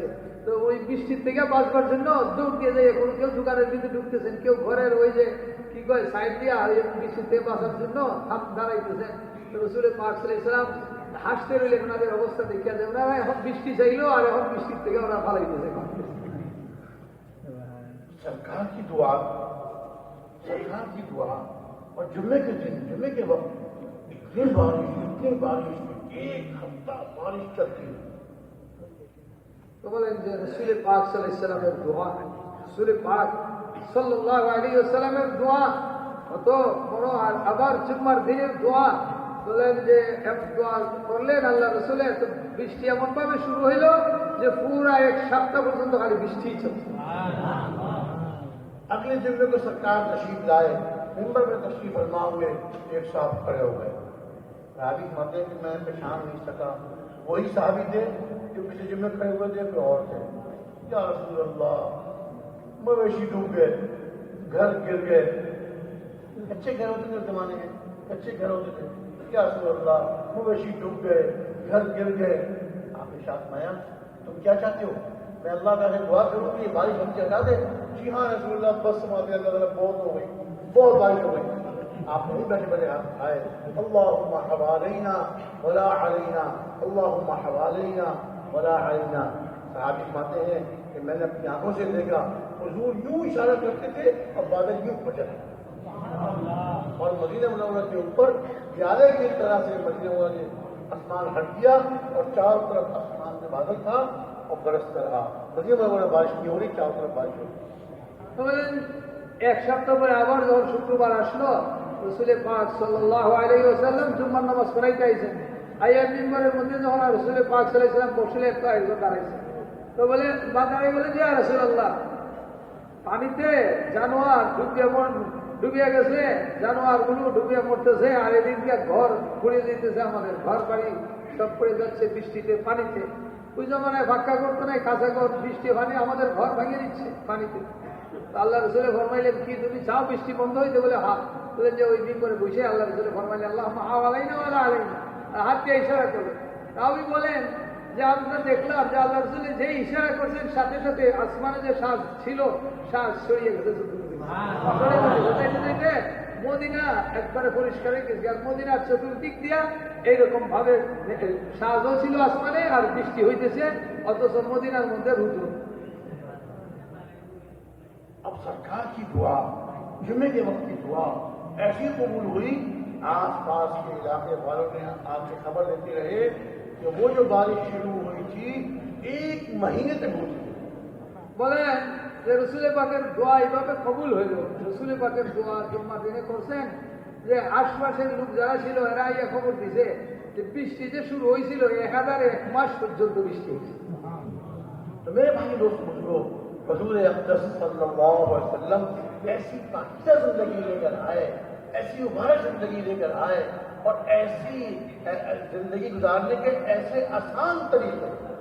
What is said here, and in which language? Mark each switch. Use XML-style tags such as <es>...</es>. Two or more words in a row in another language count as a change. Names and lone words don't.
<bn>তো ওই বৃষ্টির থেকে বাঁচবার জন্য দৌড় দিয়ে যায়, কোনো কেউ দোকানের ভিতরে ঢুকতেছেন, কেউ ঘরের ওই যে কি কয় সাইড দিয়া বৃষ্টির থেকে বাঁচার জন্য দাঁড়াইতেছেন। তো রাসূল পাক</bn> <ar>صلى الله عليه وسلم</ar> <bn>হাসতে রইলেন ওনাদের অবস্থা দেখিয়া যে ওনারা এখন বৃষ্টি চাইলো আর এখন বৃষ্টির থেকে ওরা পালাইতেছে।</bn> <ur>سرکار کی دعا اور جمعے کے دن جمعے کے وقت اتنی بارش ایک ہفتہ بارش چلتی ہے۔</ur> <bn>তো বলেন যে রাসূল পাক</bn> <ar>صلى الله عليه وسلم</ar> <bn>দোয়া, রাসূল পাক</bn> <ar>صلى الله عليه وسلم</ar> <bn>দোয়া অত বড়, আর আবার জুম্মার দিনের দোয়া। বলেন যে এক দোয়া করলেন আল্লাহ রাসূলের, তো বৃষ্টি এমন ভাবে শুরু হইল যে পুরা এক সপ্তাহ পর্যন্ত খালি বৃষ্টি চলছে।</bn> <ur>اگلے جمعے کو سرکار تشریف لائے، ممبر میں تشریف فرما ہوئے، ایک صاحب کھڑے ہو گئے، صحابی کہتے ہیں کہ میں پہچان نہیں سکا، وہی صحابی تھے جو پچھلے جمعے کھڑے ہوئے تھے، کوئی اور تھے۔</ur> <ar>یا رسول اللہ</ar> <ur>مویشی ڈوب گئے، گھر گر گئے، کچے گھر ہوتے تھے اس زمانے میں، کچے گھر ہوتے تھے۔</ur> <ar>یا رسول اللہ</ar> <ur>مویشی ڈوب گئے، گھر گر گئے۔ آپ نے ارشاد فرمایا تم کیا چاہتے ہو؟ میں اللہ تعالیٰ سے دعا کروں کہ یہ بارش ہم سے ہٹا دے؟ جی ہاں</ur> <ar>رسول اللہ</ar> <ur>بس سماتے اللہ تعالیٰ بہت ہو گئی، بہت بارش ہو گئی۔ آپ نہیں بیٹھے بیٹھے ہاتھ اٹھائے،</ur> <ar>اللہم حوالینا ولا علینا، اللہم حوالینا ولا علینا۔</ar> <ur>صحابی فرماتے ہیں کہ میں نے اپنی آنکھوں سے دیکھا حضور یوں اشارہ کرتے تھے اور بادل یوں پھٹے، اور مدینہ منورہ کے اوپر پیالے کی طرح سے مدینہ منورہ نے آسمان ہٹ گیا اور چاروں طرف آسمان میں بادل تھا اور برستا رہا، مدینہ منورہ بارش نہیں ہو رہی، چاروں طرف بارش ہو رہی۔</ur> <bn>এক সপ্তাহ পরে আবার যখন শুক্রবার আসলো, রাসূল পাক</bn> <ar>صلى الله عليه وسلم</ar> <bn>জুম্মার নামাজ পড়াইতে আইছেন। আইয়া মিম্বরের মধ্যে যখন রাসূল পাক</bn> <ar>صلى الله عليه وسلم</ar> <bn>বসলেন, তো একজন দাঁড়াইছে। তো বলে দাঁড়িয়ে বলে যে</bn> <ar>يا رسول الله</ar> <bn>পানিতে জানোয়ার ডুবিয়া গেছে, জানোয়ারগুলো ডুবিয়া মরতেছে, আর এদিনকে ঘর ঘুরে দিতেছে, আমাদের ঘর বাড়ি সব পড়ে যাচ্ছে বৃষ্টিতে পানিতে। ওই জমানায় ভাক্কা করতো নাই, কাঁচা ঘর, বৃষ্টি পানি আমাদের ঘর ভাঙিয়ে দিচ্ছে পানিতে। আল্লাহ রসুলে ফরমাইলেন কি তুমি চাও বৃষ্টি বন্ধ হইতে? বলে হ্যাঁ। বলেন যে ওই দিন করে বসে আল্লাহ রসুলে ফরমাইলেন</bn> <ar>اللهم حوالينا ولا علينا,</ar> <bn>হাত দিয়ে ইশারা করলেন। তাওই বলেন যে আমরা দেখলাম যে আল্লাহ রসুলে যে ইশারা করছেন সাথে সাথে আসমানে যে শ্বাস ছিল শ্বাস ছড়িয়ে গেছে মদিনা একবারে পরিষ্কার হয়ে গেছে। আর মদিনার চতুর্দিক দিয়া এইরকম ভাবে শ্বাসও ছিল আসমানে আর বৃষ্টি হইতেছে, অথচ মদিনার মধ্যে রুদ্র।</bn> <ur>اب سرکار کی دعا جمعے کے وقت کی دعا ایسی قبول ہوئی، آس پاس کے علاقے والوں نے آپ سے خبر دیتے رہے کہ وہ جو بارش شروع ہوئی تھی ایک مہینے تک ہوتی تھی۔</ur> <bn>বলেন যে রসুল পাকের দোয়া এইভাবে কবুল হইল। রসুল পাকের দোয়া জুম্মার দিনে করছেন, যে আশপাশের লোক যারা ছিল এরা ইয়ে খবর দিছে যে বৃষ্টি যে শুরু হয়েছিল 1001 মাস পর্যন্ত বৃষ্টি হয়েছে।</bn> <ur>تو میرے بھائی دوست بزرگوں، حضور اقدس</ur> <ar>صلی اللہ علیہ وسلم</ar> <ur>ایسی پاکیزہ زندگی لے کر آئے، ایسی مبارک زندگی لے کر آئے، اور ایسی زندگی گزارنے کے ایسے آسان طریقے،</ur>